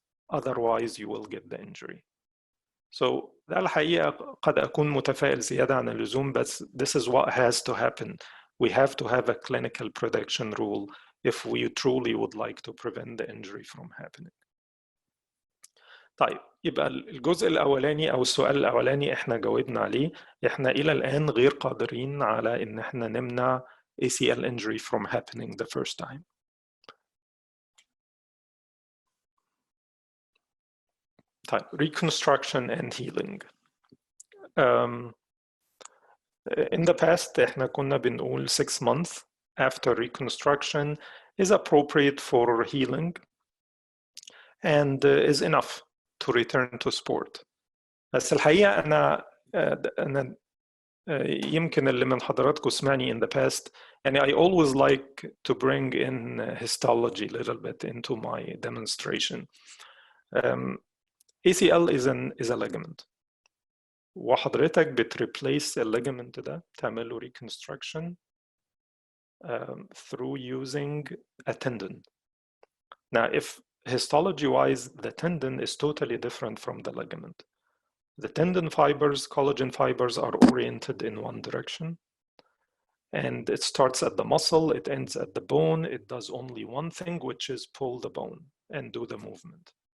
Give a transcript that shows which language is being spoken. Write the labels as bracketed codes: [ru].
[en] Otherwise, you will get the injury. So [ar] ده الحقيقة قد أكون متفائل زيادة عن اللزوم, [en] but this is what has to happen. We have to have a clinical prediction rule if we truly would like to prevent the injury from happening. [ar] طيب, يبقى الجزء الأولاني أو السؤال الأولاني إحنا جاوبنا عليه. إحنا إلى الآن غير قادرين على إن إحنا نمنع ACL injury [en] from happening the first time. طيب, reconstruction and healing. In the past, [ar] إحنا كنا بنقول [en] 6 months after reconstruction is appropriate for healing and is enough to return to sport. [ar] بس الحقيقة أنا يمكن اللي من حضراتكم سمعني [en] in the past, [ar] يعني [en] I always like to bring in histology a little bit into my demonstration. ACL is a ligament. [ar] وحضرتك بتريبليس الليجمنت ده, تعمل له reconstruction [en] through using a tendon. Now, if histology-wise, the tendon is totally different from the ligament. The tendon fibers, collagen fibers, are oriented in one direction. And it starts at the muscle, it ends at the bone. It does only one thing, which is pull the bone and do the movement.